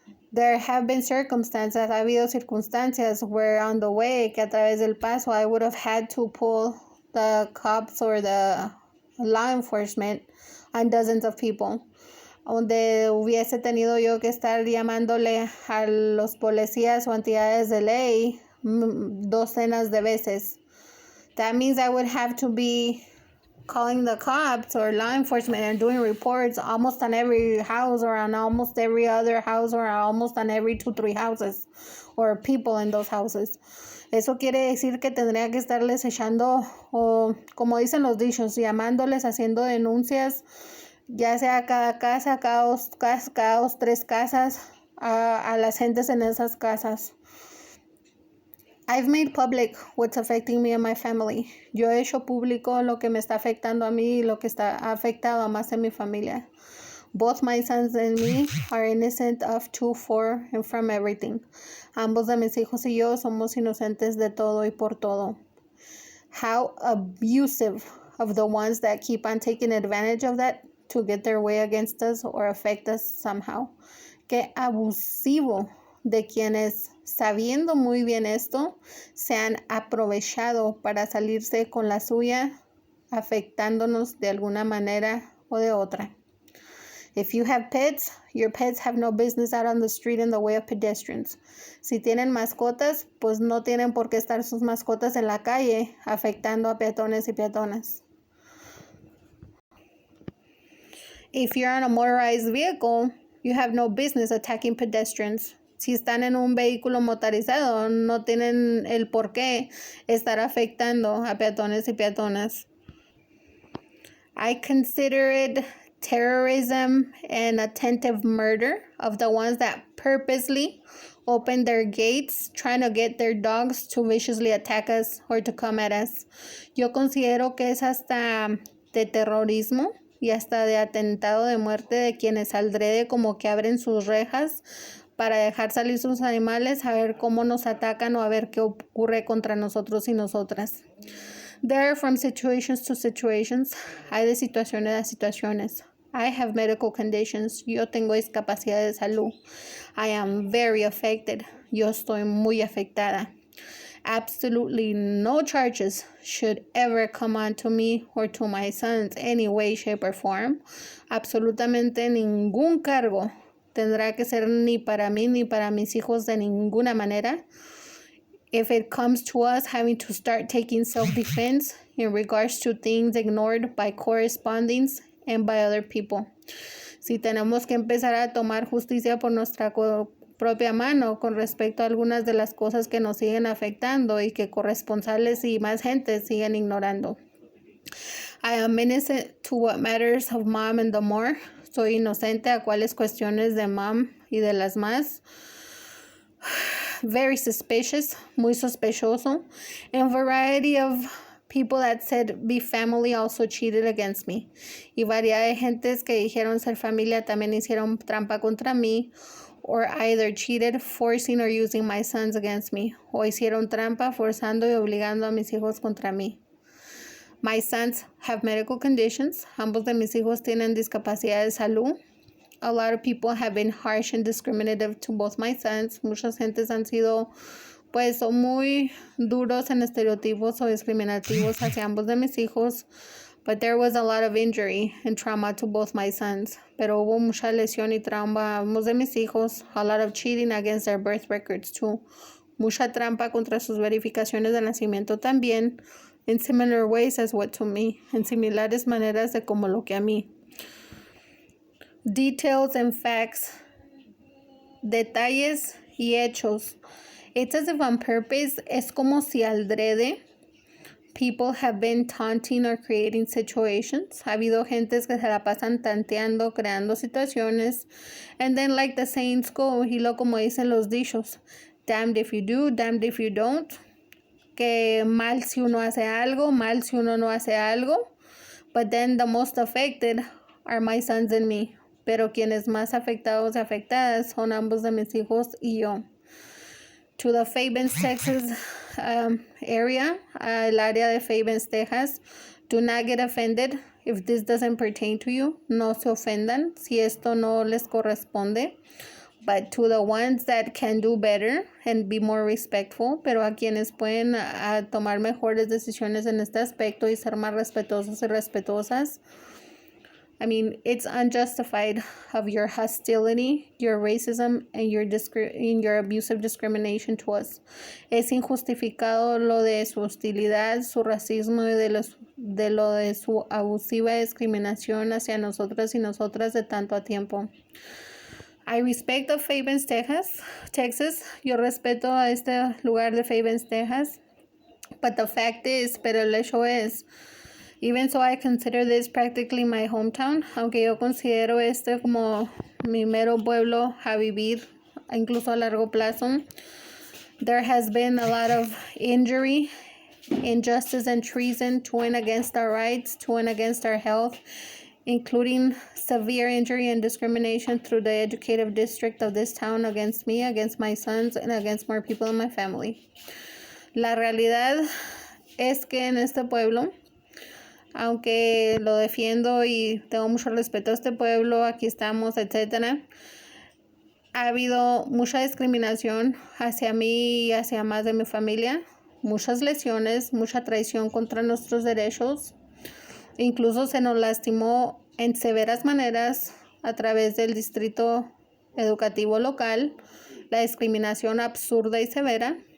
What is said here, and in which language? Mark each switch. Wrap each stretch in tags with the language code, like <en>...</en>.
<en>There have been circumstances,</en> <es>ha habido circunstancias</es> <en>where on the way,</en> <es>que a través del paso,</es> <en>I would have had to pull the cops or the law enforcement on dozens of people.</en> <es>Donde hubiese tenido yo que estar llamándole a los policías o entidades de ley docenas de veces.</es> <en>That means I would have to be calling the cops or law enforcement and doing reports almost on every house or on almost every other house or almost on every 2-3 houses or people in those houses.</en> <es>Eso quiere decir que tendría que estarles echando, o como dicen los dichos, llamándoles, haciendo denuncias, ya sea cada casa, cada 3 casas, a las gentes en esas casas.</es> <en>I've made public what's affecting me and my family.</en> <es>Yo he hecho público lo que me está afectando a mí y lo que está afectado a más en mi familia.</es> <en>Both my sons and me are innocent of 2, 4, and from everything.</en> <es>Ambos de mis hijos y yo somos inocentes de todo y por todo.</es> <en>How abusive of the ones that keep on taking advantage of that to get their way against us or affect us somehow.</en> <es>Qué abusivo de quienes, sabiendo muy bien esto, se han aprovechado para salirse con la suya, afectándonos de alguna manera o de otra.</es> <en>If you have pets, your pets have no business out on the street in the way of pedestrians.</en> <es>Si tienen mascotas, pues no tienen por qué estar sus mascotas en la calle afectando a peatones y peatonas.</es> <en>If you're on a motorized vehicle, you have no business attacking pedestrians.</en> <es>Si están en un vehículo motorizado, no tienen el por qué estar afectando a peatones y peatonas.</es> <en>I consider it terrorism and attempted murder of the ones that purposely open their gates trying to get their dogs to viciously attack us or to come at us.</en> <es>Yo considero que es hasta de terrorismo y hasta de atentado de muerte de quienes adrede como que abren sus rejas para dejar salir sus animales a ver cómo nos atacan o a ver qué ocurre contra nosotros y nosotras.</es> <en>There are from situations to situations.</en> <es>Hay de situaciones a situaciones.</es> <en>I have medical conditions.</en> <es>Yo tengo discapacidad de salud.</es> <en>I am very affected.</en> <es>Yo estoy muy afectada.</es> <en>Absolutely no charges should ever come on to me or to my sons any way, shape, or form.</en> <es>Absolutamente ningún cargo tendrá que ser ni para mí ni para mis hijos de ninguna manera.</es> <en>If it comes to us having to start taking self-defense in regards to things ignored by correspondings and by other people.</en> <es>Si tenemos que empezar a tomar justicia por nuestra propia mano con respecto a algunas de las cosas que nos siguen afectando y que corresponsales y más gente siguen ignorando.</es> <en>I am innocent to what matters of mom and the more.</en> <es>Soy inocente a cuáles cuestiones de mom y de las más.</es> <en>Very suspicious,</en> <es>muy sospechoso,</es> <en>and variety of people that said be family also cheated against me.</en> <es>Y variedad de gentes que dijeron ser familia también hicieron trampa contra mí,</es> <en>or either cheated, forcing or using my sons against me,</en> <es>o hicieron trampa forzando y obligando a mis hijos contra mí.</es> <en>My sons have medical conditions.</en> <es>Ambos de mis hijos tienen discapacidad de salud.</es> <en>A lot of people have been harsh and discriminative to both my sons.</en> <es>Muchas gentes han sido, pues, muy duros en estereotipos o discriminativos hacia ambos de mis hijos.</es> <en>But there was a lot of injury and trauma to both my sons.</en> <es>Pero hubo mucha lesión y trauma a ambos de mis hijos.</es> <en>A lot of cheating against their birth records too.</en> <es>Mucha trampa contra sus verificaciones de nacimiento también.</es> <en>In similar ways as what to me.</en> <es>En similares maneras de como lo que a mí.</es> <en>Details and facts,</en> <es>detalles y hechos.</es> <en>It's as if on purpose.</en> <es>Es como si adrede</es> <en>people have been taunting or creating situations.</en> <es>Ha habido gentes que se la pasan tanteando, creando situaciones.</es> <en>And then like the sayings go,</en> <es>y lo como dicen los dichos,</es> <en>damned if you do, damned if you don't.</en> <es>Que mal si uno hace algo, mal si uno no hace algo.</es> <en>But then the most affected are my sons and me.</en> <es>Pero quienes más afectados y afectadas son ambos de mis hijos y yo.</es> <en>To the Fabens, Texas area,</en> <es>el área de Fabens, Texas,</es> <en>do not get offended if this doesn't pertain to you.</en> <es>No se ofendan si esto no les corresponde.</es> <en>But to the ones that can do better and be more respectful,</en> <es>pero a quienes pueden tomar mejores decisiones en este aspecto y ser más respetuosos y respetuosas.</es> <en>I mean, it's unjustified of your hostility, your racism, and your abusive discrimination to us.</en> <es>Es injustificado lo de su hostilidad, su racismo y de lo de su abusiva discriminación hacia nosotras y nosotras de tanto a tiempo.</es> <en>I respect the Fabens, Texas.</en> <es>Yo respeto a este lugar de Fabens, Texas.</es> <en>But the fact is,</en> <es>pero el hecho es,</es> <en>even so I consider this practically my hometown,</en> <es>aunque yo considero este como mi mero pueblo a vivir, incluso a largo plazo,</es> <en>there has been a lot of injury, injustice, and treason to and against our rights, to and against our health, including severe injury and discrimination through the educative district of this town against me, against my sons, and against more people in my family.</en> <es>La realidad es que en este pueblo, aunque lo defiendo y tengo mucho respeto a este pueblo, aquí estamos, etcétera, ha habido mucha discriminación hacia mí y hacia más de mi familia, muchas lesiones, mucha traición contra nuestros derechos, incluso se nos lastimó en severas maneras a través del distrito educativo local, la discriminación absurda y severa.</es>